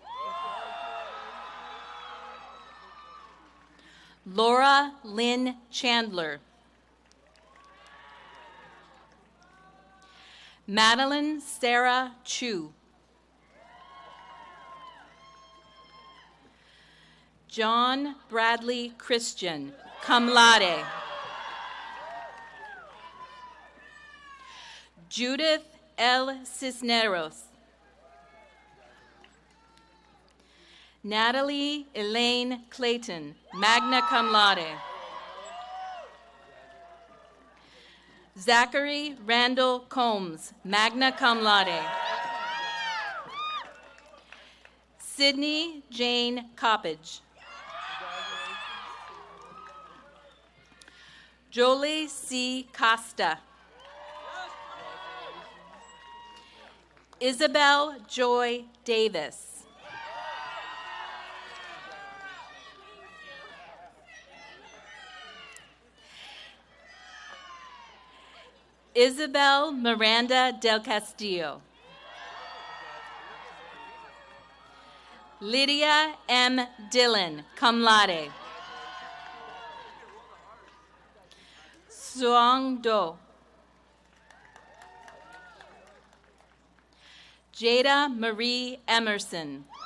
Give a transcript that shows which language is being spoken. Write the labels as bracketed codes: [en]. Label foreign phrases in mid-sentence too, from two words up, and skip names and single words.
[en] Laura Lynn Chandler. Madeline Sarah Chu. John Bradley Christian, [la] cum laude. [en] Judith L. Cisneros. Natalie Elaine Clayton, [la] magna cum laude. [en] Zachary Randall Combs, [la] magna cum laude. [en] Sydney Jane Coppage. Jolie C. Costa. Isabel Joy Davis. Isabel Miranda del Castillo. Lydia M. Dillon, [la] cum laude. [en] Suong Do. Jada Marie Emerson.